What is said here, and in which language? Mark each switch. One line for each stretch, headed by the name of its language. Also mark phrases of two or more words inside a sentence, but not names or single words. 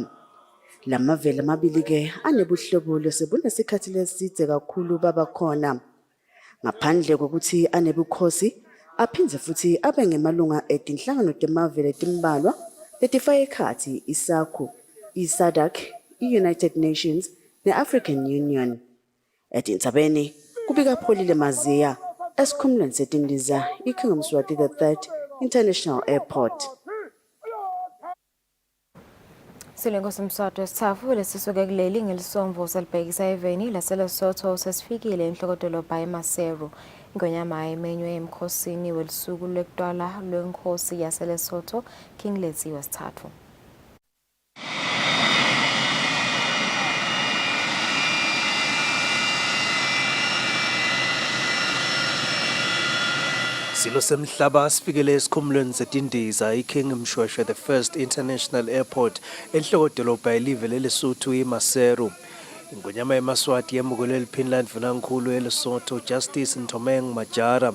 Swati: Lamavele amabili ke anebuhlobo sebunesikhathi lesidze kakhulu baba khona. Ngaphandle kokuthi anebukhosi aphindze futhi abe ngemalunga etinhlangano temavele timbalwa letifaka ekhatsi isakhu, iSADC, i-United Nations ne-African Union. Etindzabeni kubika Pholile Maziya esikhumulweni setindiza iKing Mswati III International Airport. Silenkosi Mswati wesithathu lesisuke kuleli ngelisomvo selibhekisa eveni laseLesotho sesifikile enhlokodolobha eMaseru. Ingonyama emenywe emkhosini welusuku lwekutwala lwenkosi yaseLesotho King Lethiwe wesithathu. Silo semhlaba sifikele esikhumulweni setindiza iKing Mshweshwe the First International Airport enhlokodolobha elive leLesotho iMaseru. Ingonyama yeMaswati yemukele liphini landvunankulu eLesotho Justice Ntomeng Majara.